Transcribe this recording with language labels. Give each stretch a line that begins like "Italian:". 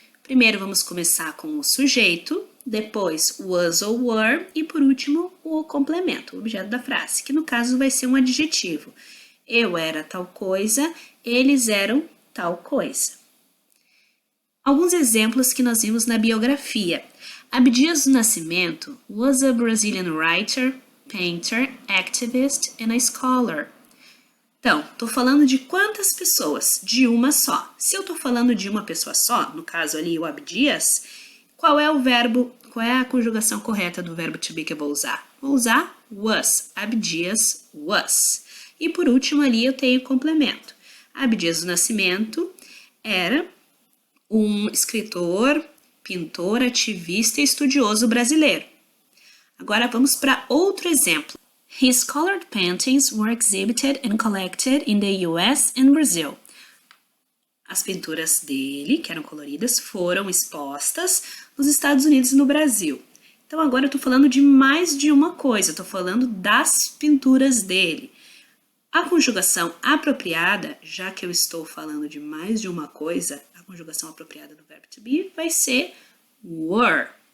Portuguese: Primeiro vamos começar com o sujeito, depois was ou were e por último o complemento, o objeto da frase, que no caso vai ser um adjetivo. Eu era tal coisa, eles eram tal coisa. Alguns exemplos que nós vimos na biografia.
English: Abdias do Nascimento was a Brazilian writer, painter, activist and a scholar.
Portuguese: Então, estou falando de quantas pessoas? De uma só. Se eu estou falando de uma pessoa só, no caso ali o Abdias, qual é o verbo, qual é a conjugação correta do verbo to be que eu vou usar? Vou usar was. Abdias was. E por último ali eu tenho o complemento. Abdias do Nascimento era um escritor, pintor, ativista e estudioso brasileiro. Agora vamos para outro exemplo.
English: His colored paintings were exhibited and collected in the US and Brazil.
Portuguese: As pinturas dele, que eram coloridas, foram expostas nos Estados Unidos e no Brasil. Então agora eu estou falando de mais de uma coisa, estou falando das pinturas dele. A conjugação apropriada, já que eu estou falando de mais de uma coisa, a conjugação apropriada do verbo to be vai ser were.